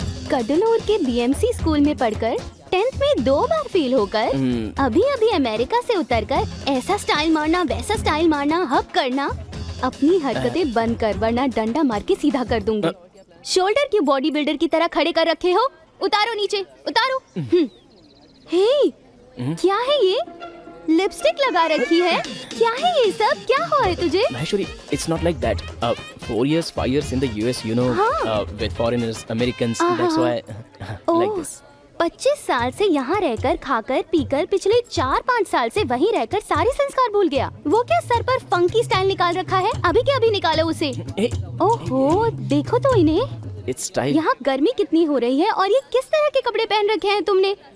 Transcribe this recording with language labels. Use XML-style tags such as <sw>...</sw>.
<hi>कडलूर के BMC school में पढ़कर 10th में 2 बार फेल होकर अभी अभी अमेरिका से उतरकर ऐसा स्टाइल मारना वैसा स्टाइल मारना हक करना, अपनी हरकतें बंद कर वरना डंडा मार के सीधा कर दूंगी। शोल्डर की बॉडी बिल्डर की तरह खड़े कर रखे हो, उतारो नीचे, उतारो। हे, क्या है ये? लिपस्टिक लगा रखी है, क्या है ये सब? क्या हुआ है तुझे?</hi> <en>Maheshwari, it's not like that. 4 years, 5 years in the US, you know, with foreigners, Americans, that's why like this.</en> <hi>25 साल से यहाँ रहकर खाकर पीकर पिछले 4-5 साल से वहीं रहकर सारे संस्कार भूल गया। वो क्या सर पर फंकी स्टाइल निकाल रखा है? अभी के अभी निकालो उसे। ओहो, देखो तो इन्हें।</hi> <en>It's style.</en> <hi>यहाँ गर्मी कितनी हो रही है और ये किस तरह के कपड़े पहन रखे हैं तुमने?</hi>